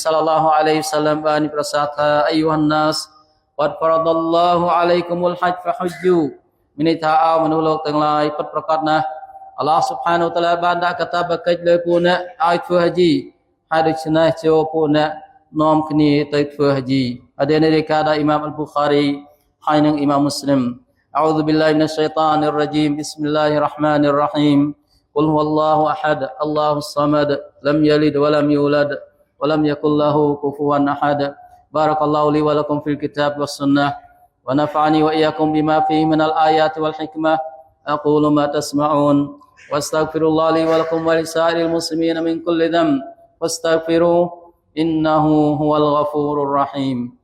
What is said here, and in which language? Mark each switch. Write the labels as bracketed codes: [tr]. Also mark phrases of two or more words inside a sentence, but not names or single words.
[ar] الله عليه وسلم [km] បានប្រសាសន៍ថា [ar] أيها الناس قد فرض الله عليكم الحج فحجوا [km] មានន័យថាអោមនុស្សលោកទាំងឡាយពិតប្រា កដណាស់ [ar] الله سبحانه وتعالى [km] បានដាក់កាតព្វកិច្ចលើពួកអ្នកឲ្យធ្វើហាជីហើយដូច្នេះចូលពួក អ្នកនាំគ្នាទៅធ្វើហាជីហាឌីសនេះរាយការណ៍ដោយអ៊ីម៉ាមអលប៊ូខារីហើយនិងអ៊ីម៉ាម [ar] មូស្លីម أعوذ بالله من الشيطان الرجيم بسم الله الرحمن الرحيم قل هو الله أحد الله الصمد لم يلد ولم يولد ولم يكن له كفوا أحد بارك الله لي ولكم في الكتاب والسنة ونفعني وإياكم بما فيه من الآيات والحكمة أقول ما تسمعون واستغفر الله لي ولكم ولسائر المسلمين من كل ذنب واستغفروه إنه هو الغفور الرحيم